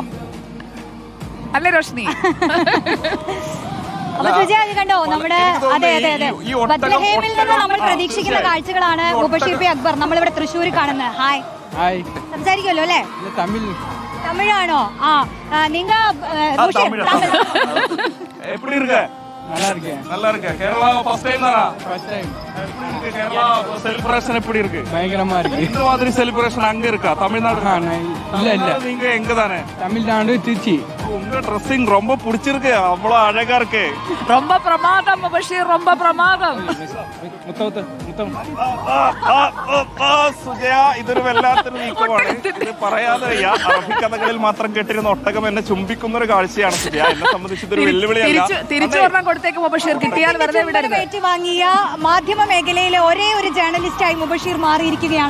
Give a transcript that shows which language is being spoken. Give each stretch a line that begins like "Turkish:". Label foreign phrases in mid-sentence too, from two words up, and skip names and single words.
Malayalam: അല്ലേ റോഷ്നി? കണ്ടോ നമ്മുടെ അതെ അതെ അതെ ബത്ലഹേമിൽ നിന്ന് നമ്മൾ പ്രതീക്ഷിക്കുന്ന കാഴ്ചകളാണ് മുബഷീർ ബി അക്ബർ നമ്മളിവിടെ തൃശ്ശൂർ കാണുന്നത്. ഹായ് സംസാരിക്കുമല്ലോ അല്ലേ? തമിഴാണോ? നിങ്ങ
Tamil: நல்லா இருக்கு. கேரளா
English: first time
Tamil: தானா?
English: first time.
Tamil: கேரளா செலிப்ரேஷன் எப்படி இருக்கு? பயங்கரமா இருக்கு. இந்த மாதிரி செலிப்ரேஷன் அங்க இருக்கா? தமிழ்நாடு? இல்ல இல்ல. நீங்க எங்க தானே? தமிழ்நாடு திருச்சி. உங்க ட்ரெஸ்ஸிங் ரொம்ப பிடிச்சிருக்கு. அவ்வளவு அழகா இருக்கு. ரொம்ப பிரமாதம் முபஷீர், ரொம்ப பிரமாதம்.
Malayalam: മുത്തം സുജയ ഇതൊരു വല്ലാത്തൊരു നീക്കമാണ്. ഇത് പറയാതെ വയ്യ. അറബിക്കഥകളിൽ മാത്രം കേട്ടിരുന്ന ഒട്ടകം എന്നെ ചുംബിക്കുന്ന ഒരു കാഴ്ചയാണ് സുജയ. എന്നെ സംബന്ധിച്ച് ഇതൊരു വെല്ലുവിളിയല്ല. ഏറ്റുവാങ്ങിയ മാധ്യമ മേഖലയിലെ ഒരേ ഒരു ജേർണലിസ്റ്റായി മുബഷീർ മാറിയിരിക്കുകയാണ്.